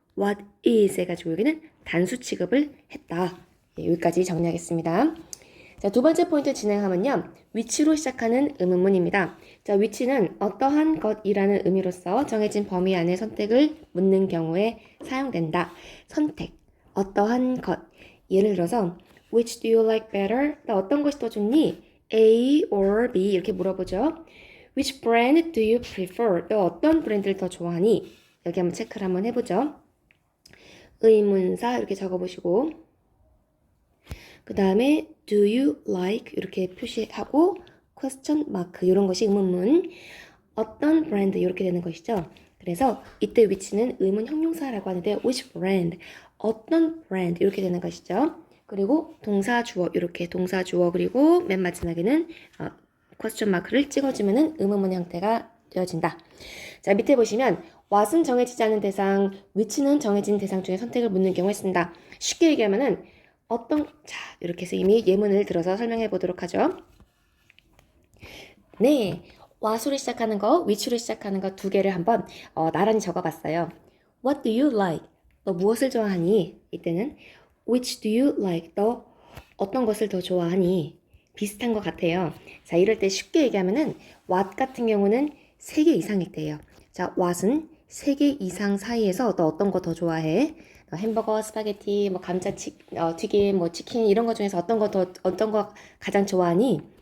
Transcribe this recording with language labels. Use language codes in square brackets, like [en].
[ko] what is 해가지고 여기는 단수 취급을 했다. 예, 여기까지 정리하겠습니다. 자, 두 번째 포인트 진행하면요. which로 시작하는 의문문입니다. 자, which는 어떠한 것이라는 의미로서 정해진 범위 안에 선택을 묻는 경우에 사용된다. 선택, 어떠한 것. 예를 들어서 [en] which do you like better? [ko] 나 어떤 것이 더 좋니? [en] A or B [ko] 이렇게 물어보죠. [en] Which brand do you prefer? [ko] 너 어떤 브랜드를 더 좋아하니? 여기 한번 체크를 한번 해보죠. 의문사 이렇게 적어보시고 그 다음에 [en] do you like [ko] 이렇게 표시하고 question mark 이런 것이 의문문 어떤 브랜드 이렇게 되는 것이죠. 그래서 이때 which는 의문 형용사라고 하는데 which brand 어떤 브랜드 이렇게 되는 것이죠. 그리고 동사 주어 이렇게 동사 주어 그리고 맨 마지막에는 question mark를 찍어주면은 의문문 형태가 되어진다. 자, 밑에 보시면 what은 정해지지 않은 대상, which는 정해진 대상 중에 선택을 묻는 경우에 쓴다. 쉽게 얘기하면은 자, 이렇게 해서 이미 예문을 들어서 설명해 보도록 하죠. 네, what으로 시작하는 거, which로 시작하는 거 두 개를 한번 나란히 적어봤어요. [en] What do you like? [ko] 너 무엇을 좋아하니? 이때는 [en] which do you like? [ko] 너 어떤 것을 더 좋아하니? 비슷한 것 같아요. 자, 이럴 때 쉽게 얘기하면은 what 같은 경우는 3개 이상일 때예요. 자, what은 3개 이상 사이에서 너 어떤 거 더 좋아해? 햄버거, 스파게티, 뭐 감자 튀김, 뭐 치킨 이런 것 중에서 어떤 거 가장 좋아하니?